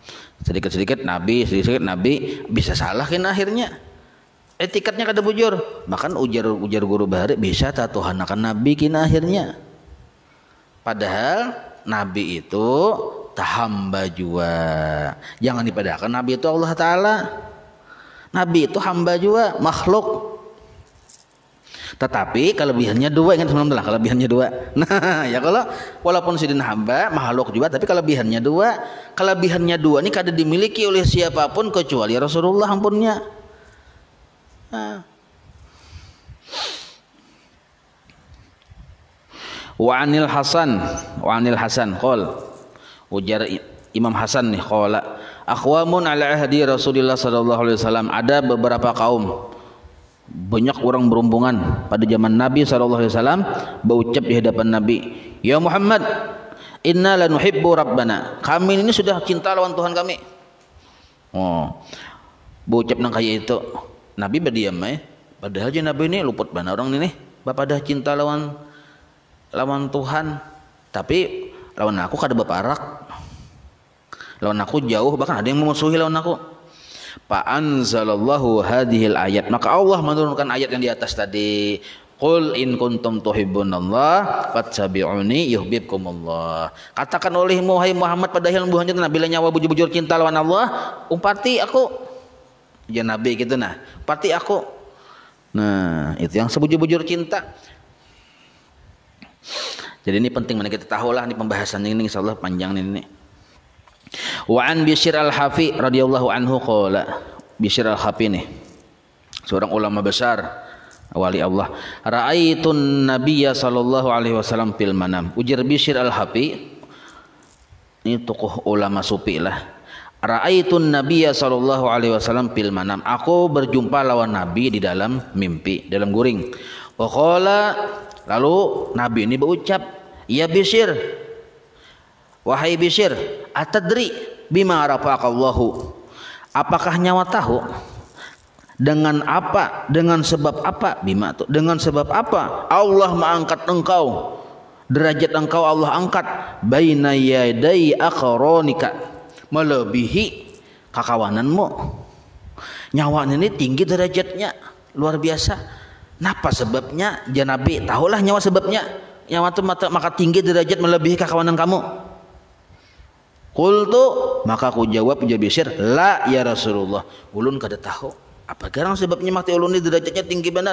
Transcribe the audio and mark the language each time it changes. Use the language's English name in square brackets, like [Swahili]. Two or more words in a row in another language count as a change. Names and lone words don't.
[Banjar] Sedikit-sedikit Nabi bisa salah kan akhirnya. etikatnya kada bujur. Makan ujar guru bahari bisa tatuhanakan nabi kina akhirnya. Padahal nabi itu hamba jua. Jangan dipadahkan nabi itu Allah Ta'ala. Nabi itu hamba juga, makhluk. Tetapi kelebihannya dua, ingat teman-teman, kelebihannya dua. Nah, ya kalau walaupun sidin hamba, makhluk juga, tapi kelebihannya dua. Kelebihannya dua ini kada dimiliki oleh siapapun kecuali Rasulullah ampunnya. Nah. [Arabic] وعن الحسن قال, [Banjar] ujar Imam Hasan nih, [Arabic] قال أقوام على عهد رسول الله صلى الله عليه وسلم, [Banjar] ada beberapa kaum, banyak orang berhubungan pada zaman Nabi [Arabic] صلى الله عليه وسلم [Banjar] berucap di hadapan Nabi, [Arabic] يا محمد إنا لنحب ربنا, [Banjar] kami ini sudah cinta lawan Tuhan kami. Oh, berucap nang kayak itu, Nabi berdiam padahal je Nabi ini luput bana orang ini bapak dah cinta lawan Tuhan, tapi lawan aku kada beparak, lawan aku jauh, bahkan ada yang memusuhi lawan aku. [Arabic] فأنزل الله هذه الآية, [Banjar] maka Allah menurunkan ayat yang di atas tadi, [Arabic] قل إن كنتم تحبون الله فاتبعوني يحببكم الله. [Banjar] Katakan olehmu hai Muhammad pada hilal buhannya bila nyawa bujur-bujur cinta lawan Allah, umpati aku. Ya Nabi gitu nah, umpati aku. Nah, itu yang sebujur-bujur cinta. Jadi ini penting mana kita tahulah ini pembahasan ini insyaallah panjang ini. [Arabic] وعن بشر الحافي رضي الله عنه قال, Bishr al-Hafi [Banjar] nih seorang ulama besar wali Allah, [Arabic] رأيت النبي صلى الله عليه وسلم في المنام. [Banjar] Ujar Bishr al-Hafi, ini tokoh ulama sufi lah, [Arabic] رأيت النبي صلى الله عليه وسلم في المنام, [Banjar] aku berjumpa lawan nabi di dalam mimpi, dalam guring. [Arabic] Wa qala, [Banjar] lalu nabi ini berucap, [Arabic] يا بشر, [Banjar] wahai Bishr, [Arabic] أتدري بما رفقك الله, [Banjar] apakah nyawa tahu dengan apa, dengan sebab apa, bima itu dengan sebab apa Allah mengangkat engkau, derajat engkau Allah angkat, [Arabic] بين يدي أقرانك, [Banjar] melebihi kakawananmu. Nyawa ini tinggi derajatnya, luar biasa. Napa sebabnya? Nabi tahulah nyawa sebabnya. Nyawa itu maka tinggi derajat melebihi kakawanan kamu. Qultu, maka aku jawab ujar Bishr, [Arabic] لا يا رسول الله, [Banjar] ulun kada tahu apa garang sebabnya mati ulun ini derajatnya tinggi benar.